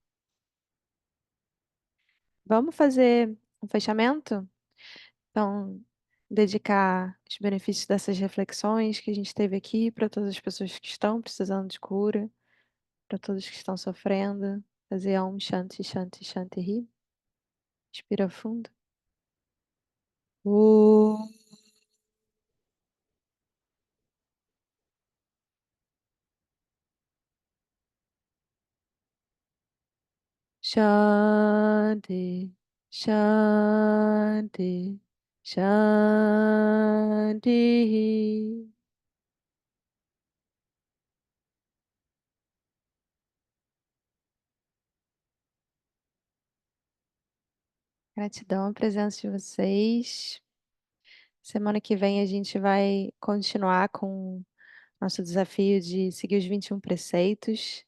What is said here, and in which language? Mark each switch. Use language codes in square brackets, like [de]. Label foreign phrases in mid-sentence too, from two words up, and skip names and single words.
[pt] Vamos fazer um fechamento? Então, dedicar os benefícios dessas reflexões que a gente teve aqui para todas as pessoas que estão precisando de cura, para todos que estão sofrendo. [sa] Fazer um shanti, shanti, shanti, [pt] ri. Respira fundo. [sa] Uh. Shanti, shanti, shanti. [pt] Gratidão à presença de vocês. Semana que vem a gente vai continuar com nosso desafio de seguir os 21 preceitos.